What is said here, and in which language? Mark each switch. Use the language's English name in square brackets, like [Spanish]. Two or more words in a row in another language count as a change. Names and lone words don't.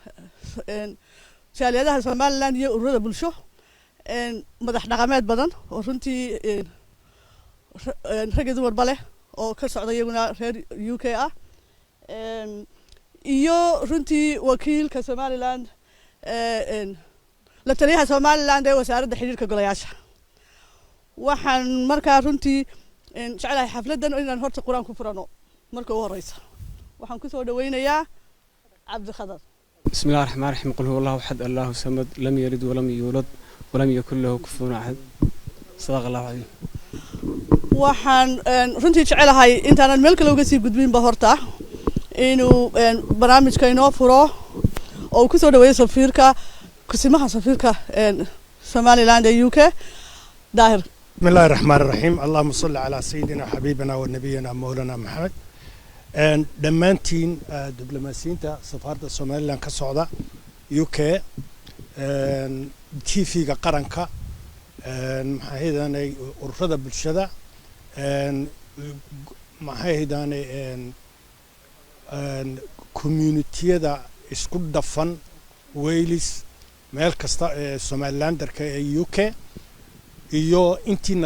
[Somali] jaaliyadaha Somaliland iyo ururada bulsho madax dhaqameed badan oo runtii rag iyo dumar bale oo ka socda iyaguna reer UK ah iyo runtii wakiilka Somaliland la taliyaha Somaliland ee wasaaradda xiriirka golayaasha waxaan markaa runtii jecelahay xafladan inaan horta quraan ku furano marka ugu horeysa waxaan ku soo dhaweynayaa cabdi khadar [Arabic] بسم الله الرحمن الرحيم قل هو الله احد الله الصمد لم يلد ولم يولد ولم يكن له كفوا احد صدق الله العظيم [Somali] waxaan runtii jecelahay intaan meel kale uga sii gudbin ba horta inuu barnaamijka inoo furo oo ku soo dhaweeyo safiirka kusimaha safiirka Somaliland ee UK daahir [Arabic] بسم الله الرحمن الرحيم اللهم صل على سيدنا حبيبنا ونبينا مولانا محمد [Somali] dhammaanteen diblomaasiyiinta safaaradda Somaliland ka socda UK TV-ga qaranka maxay ururada bulshada maxay community-yada isku dhafan Wales meel kasta ee Somaliland-darka ee UK iyo intiina